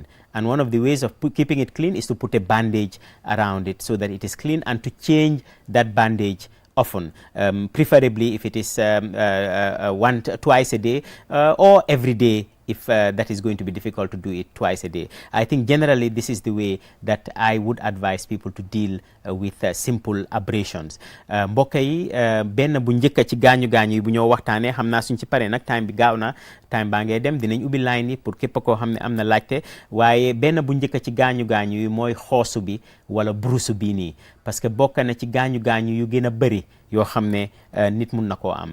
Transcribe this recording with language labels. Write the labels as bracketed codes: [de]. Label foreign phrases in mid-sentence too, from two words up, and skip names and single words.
[en] And one of the ways of keeping it clean is to put a bandage around it so that it is clean, and to change that bandage often, preferably if it is twice a day or every day, if that is going to be difficult to do it twice a day. I think generally this is the way that I would advise people to deal with simple abrasions. [wo] Mbokk yi benn bu njëkk ci gaañu yi bu ñoo waxtaanee, xam naa suñ ci paree nag time bi gaaw na, time baa ngee dem, dinañ ubbi line yi pour képp koo xam ne am na laajte. Waaye benn bu njëkk ci gaañu yi mooy xoosu bi wala burusu bii nii, [fr] parce que [wo] bokk na ci gaañu yu gën a bëri yoo xam ne nit mun na koo am.